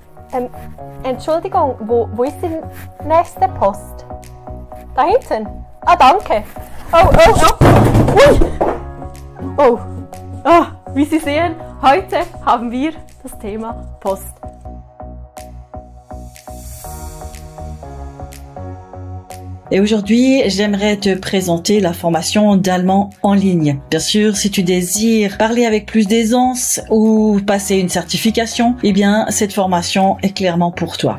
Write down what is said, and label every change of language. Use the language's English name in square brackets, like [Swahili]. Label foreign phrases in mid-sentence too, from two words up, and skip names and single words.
[German] Entschuldigung, wo ist die nächste Post? Da hinten? Ah, danke. Ui. Wie Sie sehen, heute haben wir das Thema Post. [French] Et aujourd'hui, j'aimerais te présenter la formation d'allemand en ligne. Bien sûr, si tu désires parler avec plus d'aisance ou passer une certification, eh bien, cette formation est clairement pour toi.